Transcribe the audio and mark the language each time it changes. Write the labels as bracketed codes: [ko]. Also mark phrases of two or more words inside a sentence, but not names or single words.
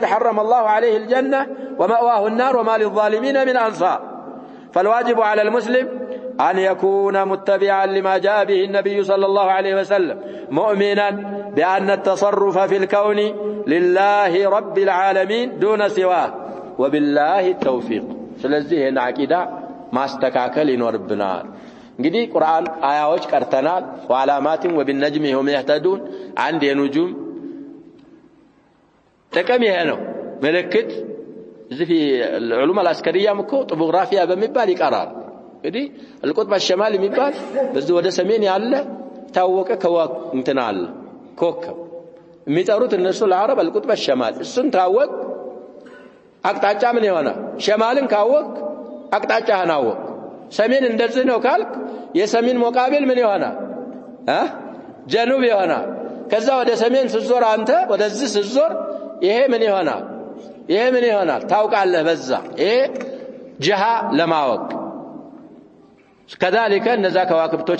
[ar] حرم الله عليه الجنة ومأواه النار وما للظالمين من أنصار فالواجب على المسلم أن يكون متبعا لما جاء به النبي صلى الله عليه وسلم مؤمنا بأن التصرف في الكون لله رب العالمين دون سواه وبالله التوفيق [am] ስለዚህ ይሄን አቂዳ ማስተካከል ይኖርብናል እንግዲህ ቁርአን አያዎች ቀርተናል [ar] وعلامات وبالنجم هم يهتدون [am] አንድ የኑጁም ጥቅም ይሄ ነው ምልክት እዚህ [ar] في العلوم العسكريه [am] እኮ ጦፖግራፊያ በሚባል ይቀራል እንግዲህ القطب الشمالي የሚባል በዚህ ወደ ሰሜን ያለ ታወቀ ከዋክ እንትናል ኮከብ የሚጠሩት እነሱ ለአረብ القطب الشمالي እሱን ታወቅ አቅጣጫ ምን ይሆናል ሸማልን ካወቅ አቅጣጫህን አወቅ ሰሜን እንደዚህ ነው ካልክ የሰሜን መቃበል ምን ይሆናል ጀኑብ ይሆናል ከዛ ወደ ሰሜን ስትዞር አንተ ወደዚህ ስትዞር ይሄ ምን ይሆናል ታውቃለህ በዛ ይሄ ጀሃ ለማወቅ كذلك እነዛ ከዋክብቶች